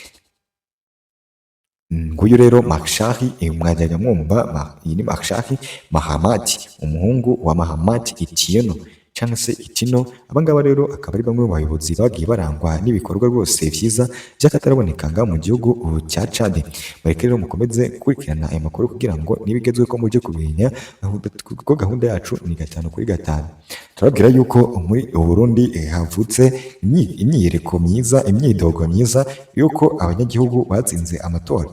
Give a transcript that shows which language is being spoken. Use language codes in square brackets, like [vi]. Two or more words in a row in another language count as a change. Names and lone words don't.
[rw] Nguyu rero Marshal mwajyaga mwumva, iyi ni Marshal Mahamat, umuhungu wa Mahamat Itno. cyangwa se itino. Abangaba rero akaba ari bamwe mu bayobozi bagiye barangwa n'ibikorwa rwose byiza by'akataraboneka ngaha mu gihugu cya Chad. Mureke rero mukomeze gukurikirana aya makuru kugira ngo nibigezweho ko mujye kubimenya, kuko gahunda yacu ni 5 kuri 5. [rn] Turababwira yuko muri Burundi havutse imyiyereko myiza, imyidogo myiza yuko abanyagihugu batsinze amatora.